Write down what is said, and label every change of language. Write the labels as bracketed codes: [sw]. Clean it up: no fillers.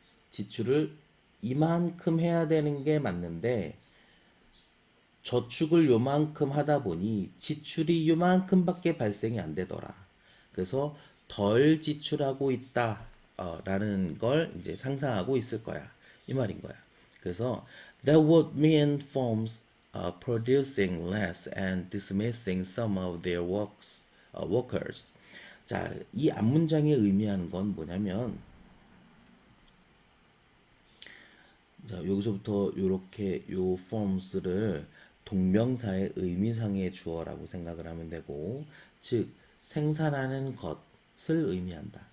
[ko] 지출을 이만큼 해야 되는 게 맞는데 저축을 요만큼 하다 보니 지출이 요만큼밖에 발생이 안 되더라. 그래서 덜 지출하고 있다. 라는 걸 이제 상상하고 있을 거야. 이 말인 거야. 그래서 [en] that would mean firms producing less and dismissing some of their workers. [ko] 자, 이 앞문장이 의미하는 건 뭐냐면 자, 여기서부터 이렇게 요 forms를 동명사의 의미상의 주어라고 생각을 하면 되고, 즉 생산하는 것을 의미한다.